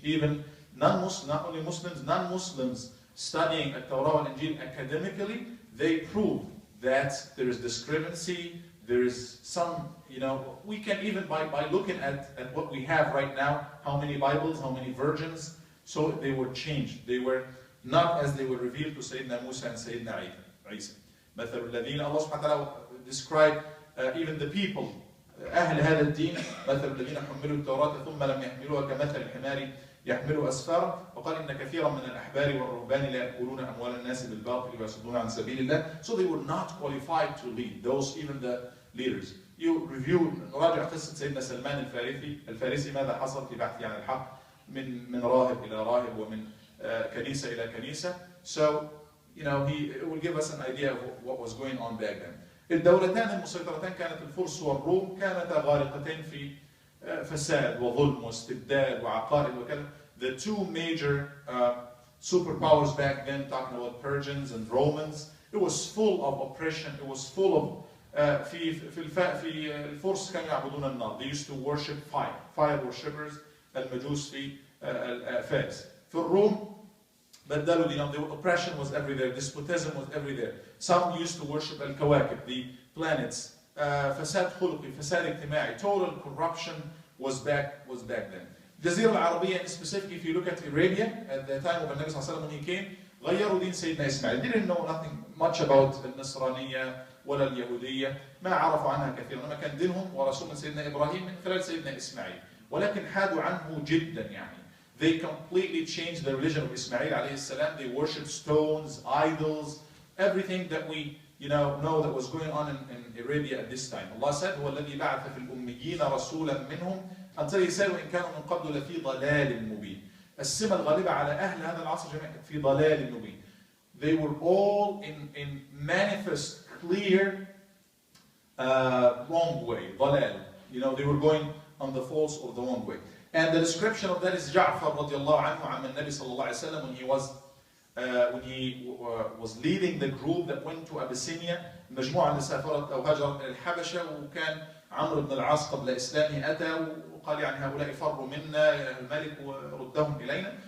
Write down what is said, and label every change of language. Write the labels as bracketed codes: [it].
[en] Even non-Muslims, not only Muslims, non-Muslims studying the Torah and Injil academically, they prove that there is discrepancy. There is some, we can even by looking at what we have right now, how many Bibles, how many versions, so they were changed. They were not as they were revealed to Sayyidina Musa and Sayyidina Isa. [ar] مثل الذين, [en] Allah subhanahu wa ta'ala described even the people, [ar] أهل هذا الدين، مثل الذين حملوا التوراة ثم لم يحملوها كمثل الحمار يحمل أسفارا، وقال إن كثيرا من الأحبار والرهبان لا يأكلون أموال الناس بالباطل ويصدون عن سبيل الله. [en] So they were not qualified to lead, those even the leaders. You review, [ar] نراجع قصة سيدنا سلمان الفارسي ماذا حصل في بحثه عن الحق من راهب إلى راهب ومن كنيسة إلى كنيسة. [en] So he will give us an idea of what was going on back then. [ar] الدولتان المسيطرتان كانت الفرس والروم، كانتا غارقتين في فساد وظلم واستبداد وعقائد وكذا. [en] The two major superpowers back then, talking about Persians and Romans, it was full of oppression. It was full of [ar] في الفرس كانوا يعبدون النار. [en] They used to worship fire worshippers، [ar] المجوس في فارس. في الروم بدلوا دينهم. [en] The oppression was everywhere. Despotism was everywhere. Some used to worship الكواكب, the planets. [ar] فساد خلقي، فساد اجتماعي. [en] Total corruption was back then. [ar] الجزيرة العربية, [en] specifically if you look at Arabia at the time of النبي صلى الله عليه وسلم when he came, [ar] غيروا دين سيدنا إسماعيل. [en] They didn't know nothing much about [ar] النصرانية ولا اليهودية، ما عرفوا عنها كثيرا، لما كان دينهم ورسول سيدنا إبراهيم من خلال سيدنا إسماعيل، ولكن حادوا عنه جدا. [en] They completely changed the religion of Ismail alayhi salam. They worshipped stones, idols, everything that we know that was going on in Arabia at this time. Allah said, [ar] هو الذي بعث في الأميين رسولا منهم, [en] until he said, [ar] وإن كانوا من قبل لفي ضلال مبين. السمة الغالبة على أهل هذا العصر جميعا في ضلال مبين. [en] They were all in manifest, clear, wrong way, ضلال. They were going on the false or the wrong way. And the description of that is Ja'far radiallahu anhu [ar] عن النبي صلى الله عليه وسلم [en] when he was leading the group that went to Abyssinia. [ar] المجموعة اللي سافرت أو هاجرت إلى الحبشة، وكان عمرو بن العاص قبل إسلامه أتى وقال هؤلاء فروا منا الملك وردهم إلينا.